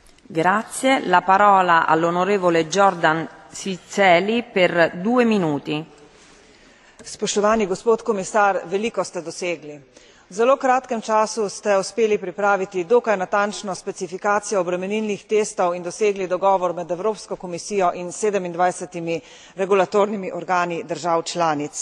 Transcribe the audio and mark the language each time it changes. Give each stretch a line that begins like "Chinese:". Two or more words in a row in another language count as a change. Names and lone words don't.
Italian: Grazie. La parola all'onorevole Jordan Ciceli per 2 minuti.
Slovenian: Spoštovani gospod komisar, veliko ste dosegli. V zelo kratkem času ste uspeli pripraviti dokaj natančno specifikacijo obremenilnih testov in dosegli dogovor med Evropsko komisijo in 27 regulatornimi organi držav članic.